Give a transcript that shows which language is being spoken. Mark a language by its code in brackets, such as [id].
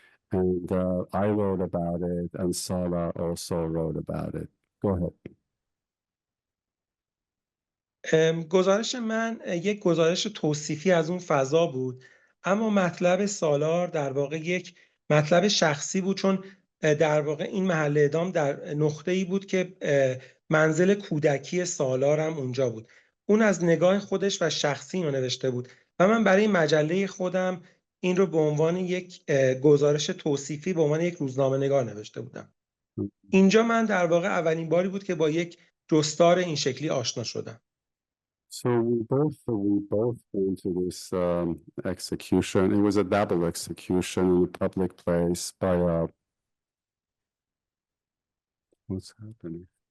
[en] And I wrote about it, and Sara also wrote about it. Go ahead. [fa] گزارش من یک گزارش توصیفی از اون فضا بود، اما مطلب سالار در واقع یک مطلب شخصی بود، چون در واقع این محل اعدام در نقطه‌ای بود که منزل کودکی سالار هم اونجا بود. اون از نگاه خودش و شخصی اینو نوشته بود و من برای مجله خودم این رو به عنوان یک گزارش توصیفی به عنوان یک روزنامه‌نگار نوشته بودم. اینجا من در واقع اولین باری بود که با یک جستار این شکلی آشنا شدم. [en] So we both went to this execution. It was a double execution in a public place by what's happening?